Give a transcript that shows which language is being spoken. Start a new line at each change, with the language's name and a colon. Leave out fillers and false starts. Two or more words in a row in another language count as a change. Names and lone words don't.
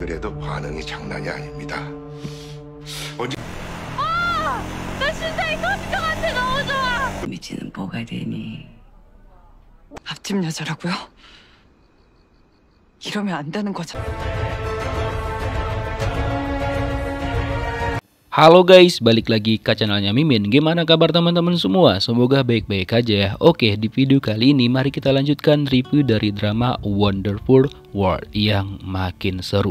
Korean: 그래도 반응이 장난이 아닙니다. 나 심장이 터질 것 같아. 너무 좋아. 미지는 뭐가 되니? 앞집 여자라고요? 이러면 안 되는 거죠.
Indonesian: Halo guys, balik lagi ke channelnya Mimin. Gimana kabar teman-teman semua? Semoga baik-baik aja. Oke, di video kali ini mari kita lanjutkan review dari drama Wonderful World yang makin seru.